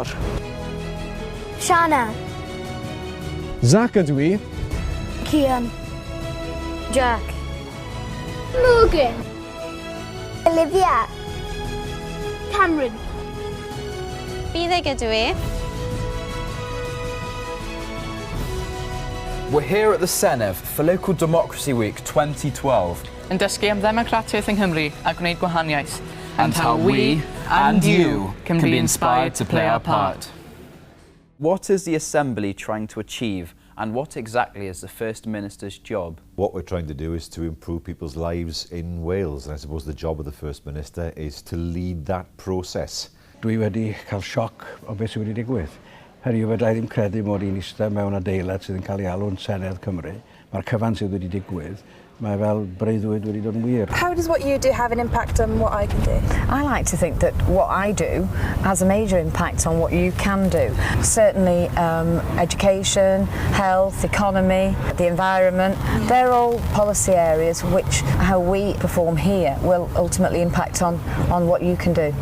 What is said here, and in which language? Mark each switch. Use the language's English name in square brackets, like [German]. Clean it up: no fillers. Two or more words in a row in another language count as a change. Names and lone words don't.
[Welsh] Sianna. Zach ydw i. Cian. Jack. Morgan. Olivia. Cameron. Bydd ydw i. [English] We're here at the Senedd for Local Democracy Week 2012. [Welsh] Yn dysgu am ddemocratiaeth yng Nghymru a gwneud gwahaniaeth. [English] And how we and you can be inspired to play our part. What is the Assembly trying to achieve, and what exactly is the First Minister's job? What we're trying to do is to improve people's lives in Wales, and I suppose the job of the First Minister is to lead that process. [Welsh] Dwi wedi cael sioc o beth sydd wedi digwydd. Heriwyd a ddim credu mod i'n eistedd mewn adeilad sydd yn cael ei alw'n Senedd Cymru. Mae'r cyfan sydd wedi digwydd, mae fel breuddwyd wedi dod yn wir. [English] How does what you do have an impact on what I can do? I like to think that what I do has a major impact on what you can do. Certainly education, health, economy, the environment, they're all policy areas which how we perform here will ultimately impact on what you can do.